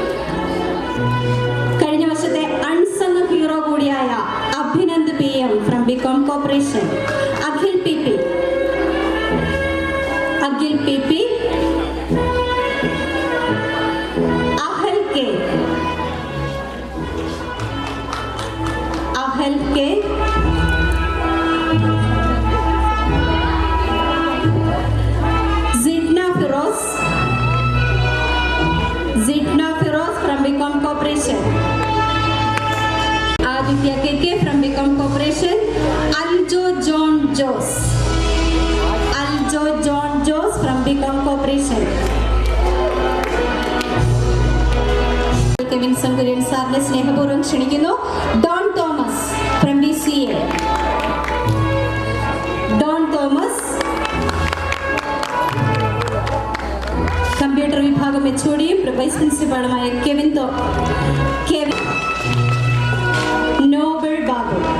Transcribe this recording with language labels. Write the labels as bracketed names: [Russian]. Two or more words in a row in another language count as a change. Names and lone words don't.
[Malayalam] കഴിഞ്ഞ വർഷത്തെ [English] unsung hero [Malayalam] കൂടിയായ അഭിനന്ദ് PM [English] from Bicom Corporation. [Malayalam] അഖിൽ PP. അഹൽ കെ. [English] Zidna Firoz from Bicom Corporation. Aditya KK from Bicom Corporation. Aljo John Jos from Bicom Corporation. [Malayalam] കെവിൻ സംഗുരൻ സാറിനെ സ്നേഹപൂർവ്വം ക്ഷണിക്കുന്നു. ഡോൺ തോമസ് ഫ്രം BCA. കമ്പ്യൂട്ടർ വിഭാഗം HODയും വൈസ് പ്രിൻസിപ്പാളുമായ കെവിൻ നോബൽ ബാബു.